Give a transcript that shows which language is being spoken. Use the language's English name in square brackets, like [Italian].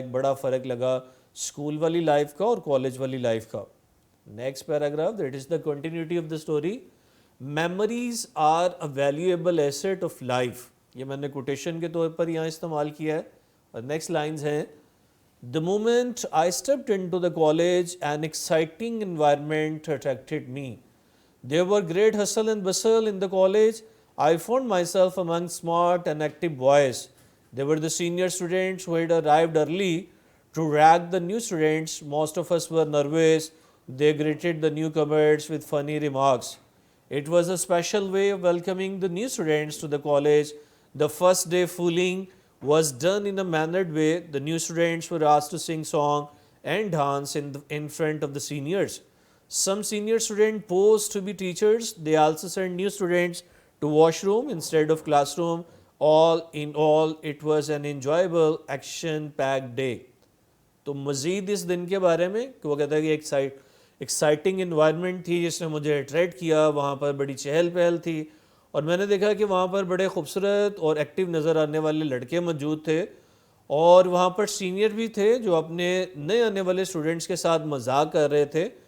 [Urdu] ایک بڑا فرق لگا اسکول والی لائف کا اور کالج والی لائف کا. [English] Next paragraph, that is the continuity of the story. Memories are a valuable asset of life. [Urdu] یہ میں نے کوٹیشن کے طور پر یہاں استعمال کیا ہے. اور نیکسٹ لائنز ہیں, [English] The moment I stepped into the college, an exciting environment attracted me. There were great hustle and bustle in the college. I found myself among smart and active boys. There were the senior students who had arrived early to rag the new students. Most of us were nervous. They greeted the newcomers with funny remarks. It was a special way of welcoming the new students to the college. The first day fooling was done in a mannered way. The new students were asked to sing song and dance in front of the seniors. Some senior students posed to be teachers. They also sent new students to washroom instead of classroom. All in all, it was an enjoyable, action-packed day. [Urdu] تو مزید اس دن کے بارے میں کہ وہ کہتا ہے کہ ایکسائٹنگ انوائرمنٹ تھی جس نے مجھے اٹریکٹ کیا. وہاں پر بڑی چہل پہل تھی اور میں نے دیکھا کہ وہاں پر بڑے خوبصورت اور ایکٹیو نظر آنے والے لڑکے موجود تھے اور وہاں پر سینئر بھی تھے جو اپنے نئے آنے والے اسٹوڈنٹس کے ساتھ مذاق کر رہے تھے.